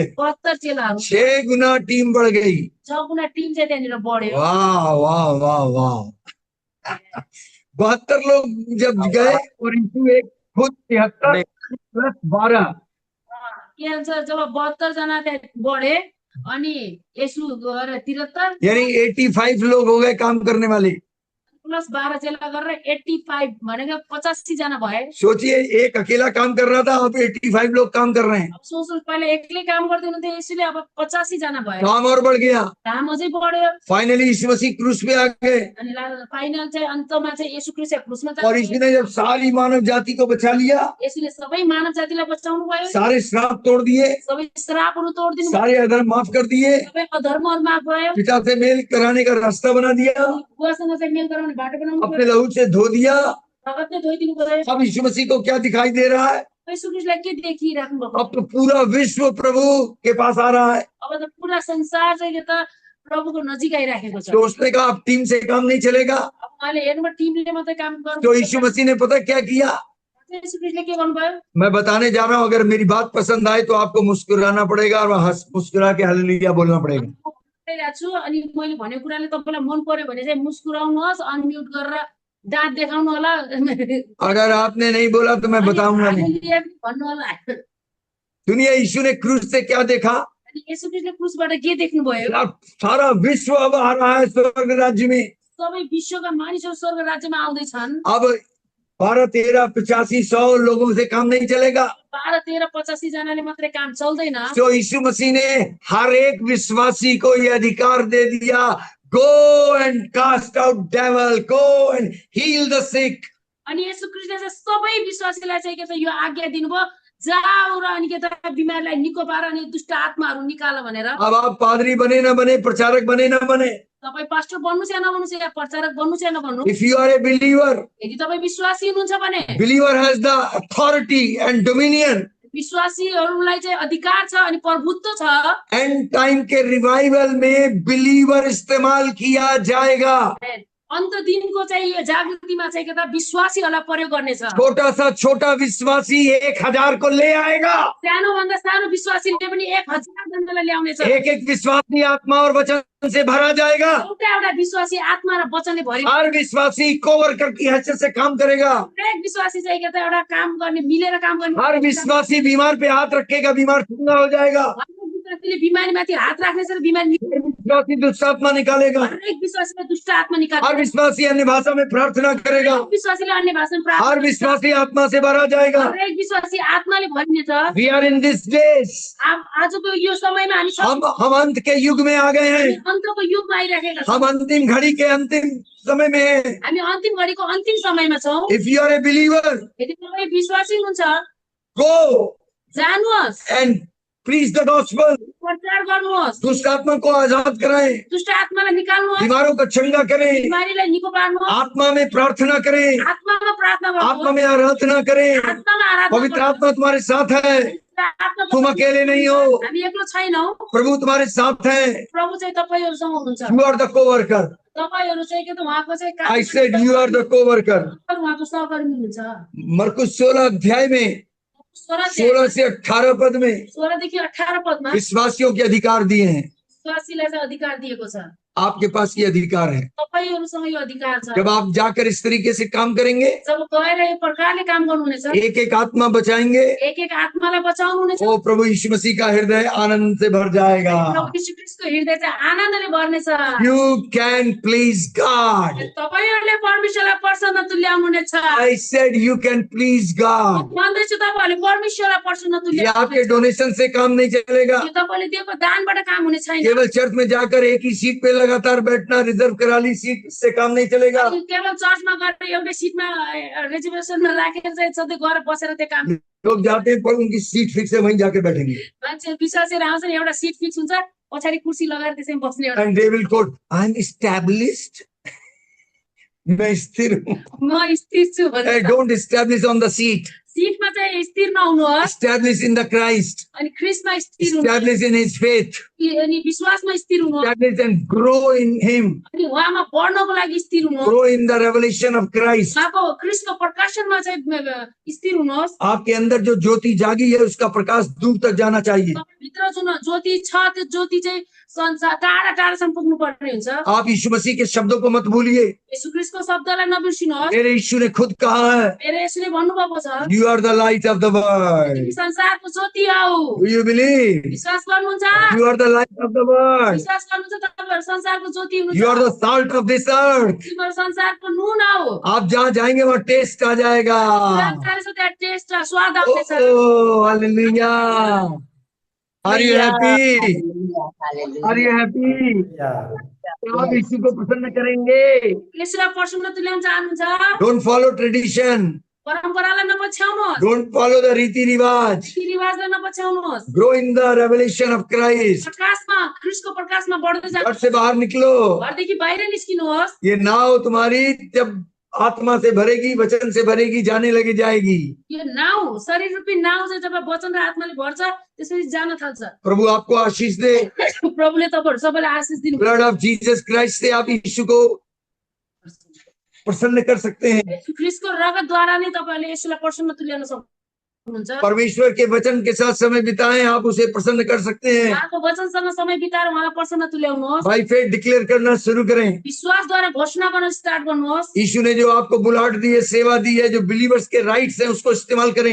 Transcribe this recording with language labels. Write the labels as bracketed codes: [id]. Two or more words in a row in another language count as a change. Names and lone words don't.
[ne] 72 चेलाहरू [hi] 6 गुना टीम बढ़ गई। [ne] 6 गुणा टिम चाहिँ त्यहाँनिर बढ्यो। [hi] वाह वाह वाह वाह 72 लोग जब गए और इंटू 1 खुद 73 + 12 [ne] के भन्छ जब 72 जना त्यहाँ बढे अनि यसु गएर 73 [hi] यानी 85 लोग हो गए काम करने वाले। [ne] प्लस 12 चेला गरेर 85 भनेको 85 जना भए। [hi] सोचिए एक अकेला काम कर रहा था, अब 85 लोग काम कर रहे हैं। [ne] अब सोच्नु पहिले एक्लै काम गर्दै हुनुहुन्थ्यो यसुले अब 85 जना भए। [hi] काम और बढ़ गया। [ne] काम अझै बढ्यो। [hi] फाइनली यीशु मसीह क्रूस पे आ गए [ne] अनि फाइनल चाहिँ अन्तमा चाहिँ येशू ख्रीष्ट क्रुसमा [hi] और इसने जब सारी मानव जाति को बचा लिया, [ne] यसुले सबै मानव जातिलाई बचाउनु भयो। [hi] सारे श्राप तोड़ दिए, [ne] सबै श्रापहरू तोड्दिनु भयो। [hi] सारे अधर्म माफ कर दिए, [ne] सबै अधर्महरू माफ भयो। [hi] पिता से मेल कराने का रास्ता बना दिया, [ne] बुवासँग चाहिँ मेल गराउने बाटो बनाउनु [hi] अपने [ne] भयो। [hi] लहू से धो दिया। [ne] रगतले धोइदिनु भयो। [hi] अब यीशु मसीह को क्या दिखाई दे रहा है? [ne] येशू ख्रीष्टलाई के देखिराख्नु भएको? [hi] अब तो पूरा विश्व प्रभु के पास आ रहा है। [ne] अब त पुरा संसार चाहिँ के त प्रभुको नजिक आइराखेको छ। [hi] तो उसने कहा अब टीम से काम नहीं चलेगा। [ne] अब उहाँले हेर्नुभयो टिमले मात्रै काम गर्नु। [hi] तो यीशु मसीह ने पता क्या किया? [ne] येशू ख्रीष्टले के गर्नुभयो? [hi] मैं बताने जा रहा हूँ, अगर मेरी बात पसंद आए तो आपको मुस्कुराना पड़ेगा और मुस्कुरा के हालेलुया बोलना पड़ेगा। [ne] भनिरहेको छु अनि मैले भनेको कुराले तपाईँलाई मन पर्यो भने चाहिँ मुस्कुराउनुहोस्, अनम्युट गरेर दाँत देखाउनु होला। [hi] अगर आपने नहीं बोला तो मैं बताऊंगा नहीं। [ne] हालेलुया पनि भन्नु होला। [hi] दुनिया यीशु ने क्रूस से क्या देखा? [ne] अनि येशू ख्रीष्टले क्रुसबाट के देख्नुभयो? [hi] सारा विश्व अब आ रहा है स्वर्ग राज्य में। [ne] सबै विश्वका मानिसहरू स्वर्ग राज्यमा आउँदैछन्। [hi] अब 12, 13, 85, 100 लोगों से काम नहीं चलेगा। [ne] 12, 13, 85 जनाले मात्रै काम चल्दैन। [hi] तो यीशु मसीह ने हर एक विश्वासी को यह अधिकार दे दिया, [en] go and cast out devil, go and heal the sick. [ne] अनि येशू ख्रीष्टले चाहिँ सबै विश्वासीलाई चाहिँ के त यो आज्ञा दिनुभयो, जाऊ र अनि के त बिमारलाई निको पार अनि दुष्ट आत्माहरू निकाल भनेर। [hi] अब आप पादरी बने ना बने, प्रचारक बने ना बने, [ne] तपाईँ पास्टर बन्नुहोस् या नबन्नुहोस् या प्रचारक बन्नुहोस् या नबन्नुहोस्, [en] if you are a believer, [ne] यदि तपाईँ विश्वासी हुनुहुन्छ भने [en] believer has the authority and dominion। [ne] विश्वासीहरूलाई चाहिँ अधिकार छ अनि प्रभुत्व छ। [en] end time [hi] के रिवाइवल में बिलीवर इस्तेमाल किया जाएगा। [ne] अन्त दिनको चाहिँ यो जागृतिमा चाहिँ के त विश्वासीहरूलाई प्रयोग गर्नेछ। [hi] छोटा सा छोटा विश्वासी 1000 को ले आएगा। [ne] सानो भन्दा सानो विश्वासीले पनि 1000 जनालाई ल्याउनेछ। [hi] एक विश्वासी आत्मा और वचन से भरा जाएगा। [ne] एउटा एउटा विश्वासी आत्मा र वचनले भरिन्छ। [hi] हर विश्वासी कोवर्कर की हैसियत से काम करेगा। [ne] हरेक विश्वासी चाहिँ के त एउटा काम गर्ने, मिलेर काम गर्ने। [hi] हर विश्वासी बीमार पे हाथ रखेगा, बीमार चंगा हो जाएगा। [ne] हरेक विश्वासीले बिमारीमाथि हात राख्नेछ र बिमारी निकाल्छ। [hi] विश्वासी दुष्ट आत्मा निकालेगा। [ne] हरेक विश्वासीले दुष्ट आत्मा निकाल्छ। [hi] हर विश्वासी अन्य भाषा में प्रार्थना करेगा। [ne] हरेक विश्वासीले अन्य भाषामा प्रार्थना। [hi] हर विश्वासी आत्मा से भरा जाएगा। [ne] हरेक विश्वासी आत्माले भरिनेछ। [en] We are in this days। [ne] आजको यो समयमा हामी [hi] हम अंत के युग में आ गए हैं। [ne] अन्तको युगमा आइराखेका छौँ। [hi] हम अंतिम घड़ी के अंतिम समय में हैं। [ne] हामी अन्तिम घडीको अन्तिम समयमा छौँ। [en] If you are a believer, [ne] यदि तपाईँ विश्वासी हुनुहुन्छ, [en] go [ne] जानुहोस्, [en] and preach the gospel। [ne] प्रचार गर्नुहोस्, [hi] दुष्ट आत्मा को आजाद कराएं, [ne] दुष्ट आत्मालाई निकाल्नुहोस्, [hi] बीमारों को चंगा करें, [ne] बिमारीलाई निको पार्नुहोस्, [hi] आत्मा में प्रार्थना करें, [ne] आत्मामा प्रार्थना आत्मा गर्नुहोस्, [hi] में आराधना करें। [ne] आत्मामा आराधना [hi] पवित्र [ne] गर्नुहोस्। [hi] आत्मा तुम्हारे साथ है, [ne] आत्मा [hi] तुम अकेले नहीं हो, [ne] हामी एक्लो छैनौँ, [hi] प्रभु तुम्हारे साथ है। [ne] प्रभु चाहिँ तपाईँहरूसँग हुनुहुन्छ। [en] You are the co-worker। [ne] तपाईँहरू चाहिँ के त उहाँको चाहिँ [en] I said you are the co-worker। [ne] उहाँको सहकर्मी हुनुहुन्छ। [hi] मरकुस 16 अध्याय में 16 से 18 पद में [ne] 16 देखि 18 पदमा [hi] विश्वासियों के अधिकार दिए हैं। [ne] विश्वासीलाई चाहिँ अधिकार दिएको छ। [hi] आपके पास ये अधिकार है। [ne] तपाईँहरूसँग यो अधिकार छ। [hi] जब आप जाकर इस तरीके से काम करेंगे, [ne] जब गएर यो प्रकारले काम गर्नुहुनेछ, [hi] एक एक आत्मा बचाएंगे, [ne] एक एक आत्मालाई बचाउनुहुनेछ, [hi] ओ प्रभु यीशु मसीह का हृदय आनंद से भर जाएगा। [ne] प्रभु यीशु ख्रीष्टको हृदय चाहिँ आनन्दले भर्नेछ। [en] You can please God। [ne] तपाईहरूले परमेश्वरलाई प्रसन्न तुल्याउनुहुनेछ। [en] I said you can please God। [ne] भन्दैछु तपाईँहरूले परमेश्वरलाई प्रसन्न [hi] ये आपके [ne] तुल्याउनुहुनेछ। [hi] डोनेशन से काम नहीं चलेगा। [ne] यो तपाईँले दिएको दानबाट काम हुने छैन। [hi] केवल चर्च में जाकर एक ही सीट पे लगातार बैठना, रिजर्व करा ली सीट, इससे काम नहीं चलेगा। [ne] अनि केवल चर्चमा गएर एउटै सिटमा रिजर्भेसनमा राखेर चाहिँ सधैँ गएर बसेर त्यो काम। [hi] लोग जाते हैं पर उनकी सीट फिक्स है, वहीं जाके बैठेंगे। [ne] मान्छे विश्वासीहरू आउँछन्, एउटा सिट फिक्स हुन्छ, पछाडि कुर्सी लगाएर त्यसैमा बस्ने एउटा। [en] And they will quote, I am established। [hi] मैं स्थिर हूँ। [ne] म स्थिर छु भन्छ। [en] Hey, don't establish on the seat। [ne] सिटमा चाहिँ स्थिर नहुनुहोस्, [en] Establish in the Christ। [ne] अनि ख्रीष्टमा स्थिर हुनुहोस्, [en] Establish in His faith। [ne] अनि विश्वासमा स्थिर हुनुहोस्, [en] Establish and grow in Him। [ne] अनि उहाँमा बढ्नको लागि स्थिर हुनुहोस्, [en] Grow in the revelation of Christ। [ne] उहाँको ख्रीष्टको प्रकाशनमा चाहिँ स्थिर हुनुहोस्। [hi] आपके अंदर जो ज्योति जागी है, उसका प्रकाश दूर तक जाना चाहिए। [ne] भित्र जुन ज्योति छ त्यो ज्योति चाहिँ संसार टाढा टाढासम्म पुग्नु पर्ने हुन्छ। [hi] आप यीशु मसीह के शब्दों को मत भूलिए। [ne] यीशु ख्रीष्टको शब्दलाई नबिर्सिनुहोस्। [hi] मेरे यीशु ने खुद कहा है, [ne] मेरो यसले भन्नुभएको छ, [en] You are the light of the world। [ne] तिमी संसारको ज्योति हौ। [en] Do you believe? [ne] विश्वास गर्नुहुन्छ? [en] You are the light of the world। [ne] विश्वास गर्नुहुन्छ? तपाईँहरू संसारको ज्योति [en] You are [ne] हुनुहुन्छ। [en] the salt of this earth। [ne] तिमीहरू संसारको नुन हौ। [hi] आप जहाँ जाएंगे वहाँ टेस्ट आ जाएगा। [ne] जहाँ छ त्यहाँ टेस्ट र स्वाद आउँछ। [en] Oh, hallelujah। Are you happy? Are you happy? [hi] आप यीशु को प्रसन्न करेंगे। [ne] यसलाई प्रसन्न तुल्याउन चाहनुहुन्छ? [en] Don't follow tradition। [ne] परम्परालाई नपछ्याउनुहोस्, [en] Don't follow the [hi] रीति रिवाज। [ne] रीतिरिवाजलाई नपछ्याउनुहोस्। [en] Grow in the revelation of Christ। [ne] प्रकाशमा, ख्रीष्टको प्रकाशमा बढ्दै [hi] घर [ne] जानुहोस्। [hi] से बाहर निकलो। [ne] घरदेखि बाहिर निस्किनुहोस्। [hi] ये नाव तुम्हारी जब आत्मा से भरेगी, वचन से भरेगी, जाने लगे जाएगी। [ne] यो नाउ, शरीर रूपी नाउ चाहिँ जब वचन र आत्माले भर्छ त्यसपछि जान थाल्छ। [hi] प्रभु आपको आशीष दे। [ne] प्रभुले तपाईँहरू सबैलाई आशीष दिनु। [en] blood of Jesus Christ [hi] से आप यीशु को प्रसन्न कर सकते हैं। [ne] ख्रीष्टको रगतद्वारा नै तपाईँहरूले यसलाई प्रसन्न तुल्याउन सक्नुहुन्छ। हुनुहुन्छ [hi] परमेश्वर के वचन के साथ समय बिताएं, आप उसे प्रसन्न कर सकते हैं। [ne] उहाँको वचनसँग समय बिताएर उहाँलाई प्रसन्न तुल्याउनुहोस्। [en] by faith declare [hi] करना शुरू करें। [ne] विश्वासद्वारा घोषणा गर्न स्टार्ट गर्नुहोस्। [hi] यीशु ने जो आपको बुलाहट दी है, सेवा दी है, जो बिलीवर्स के राइट्स हैं, उसको इस्तेमाल करें।